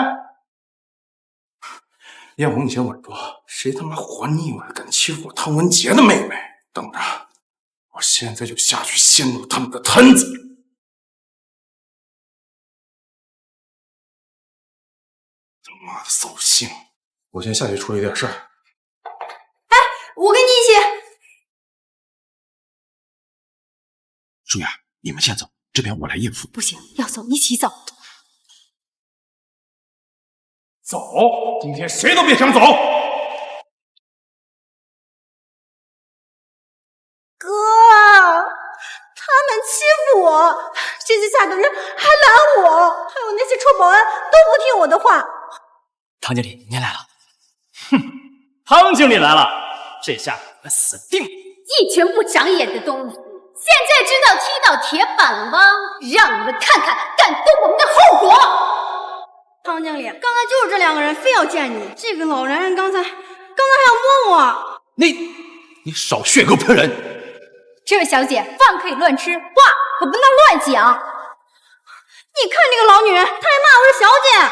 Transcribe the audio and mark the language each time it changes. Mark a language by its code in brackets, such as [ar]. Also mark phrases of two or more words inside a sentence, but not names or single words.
[zh] 要不你先穩住，誰他媽活膩我敢欺負我湯文傑的妹妹？等着，我現在就下去掀入他們的攤子。他媽的掃興！我先下去處理點事兒。我跟你一起。舒雅，你们先走，这边我来应付。不行，要走一起走。走，今天谁都别想走。哥，他们欺負我，这些下等人还拦我，还有那些臭保安都不听我的话。唐经理，您来了。哼，汤经理来了，这下我死定了！一群不长眼的东西，现在知道踢到铁板了吗？讓你們看看敢動我們的後果！湯經理，剛才就是這兩個人非要見你，這個老男人剛才還要摸我。你少血口噴人！這位小姐，飯可以亂吃，話可不能亂講。你看這個老女人，她還罵我是小姐。